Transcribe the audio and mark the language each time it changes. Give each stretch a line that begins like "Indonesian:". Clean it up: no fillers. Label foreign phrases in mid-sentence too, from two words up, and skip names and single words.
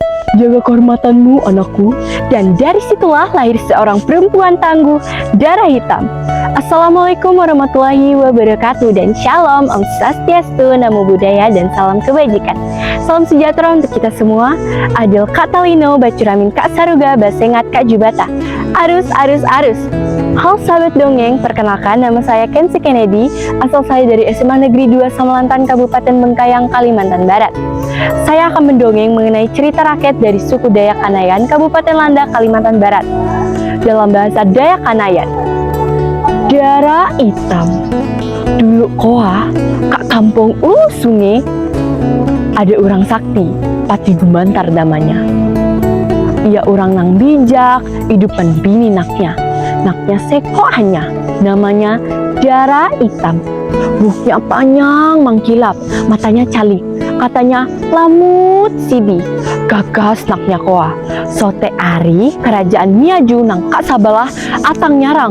Indonesian: Jaga kehormatanmu, anakku. Dan dari situlah lahir seorang perempuan tangguh, darah hitam.
Arabic: السلام عليكم ورحمة الله وبركاته
Indonesian: dan shalom,
Balinese: Om Swastiastu,
Pali: Namo Buddhaya
Indonesian: dan salam kebajikan. Salam sejahtera untuk kita semua.
Kendayan: Adil Kak Talino, Bacuramin Kak Saruga, Basengat Kak Jubata. Arus, arus, arus.
Indonesian: Halo sahabat dongeng, perkenalkan nama saya Kensi Kennedy, asal saya dari SMA Negeri 2 Samelantan, Kabupaten Bengkayang, Kalimantan Barat. Saya akan mendongeng mengenai cerita rakyat dari suku Dayak Kanayan, Kabupaten Landak, Kalimantan Barat. Dalam bahasa Dayak Kanayan. Darah hitam.
Kendayan: Dulu koa, kak kampung sungai,
Indonesian: ada orang sakti,
Kendayan: Pati Gumantar namanya. Ia orang nang bijak, hidupan bini naknya seko hanya, namanya darah hitam. Buhnya panjang mengkilap, matanya calik, katanya lamut sidi. Gagas naknya koa, sote ari kerajaan miaju nang kak sabalah atang nyarang.